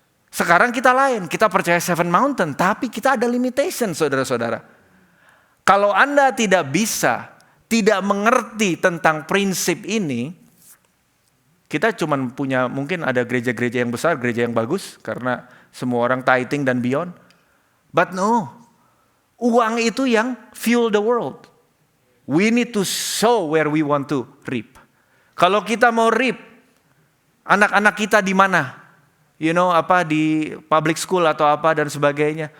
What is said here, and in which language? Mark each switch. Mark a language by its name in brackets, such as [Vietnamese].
[Indonesian] Sekarang kita lain, kita percaya Seven Mountain, tapi kita ada limitation, saudara-saudara. Kalau Anda tidak mengerti tentang prinsip ini, kita cuma punya, mungkin ada gereja-gereja yang besar, gereja yang bagus, karena semua orang tithing dan beyond. [English] But no, [Indonesian] uang itu yang [English] fuel the world. We need to sow where we want to reap. [Indonesian] Kalau kita mau reap, anak-anak kita di mana? Di public school atau apa dan sebagainya.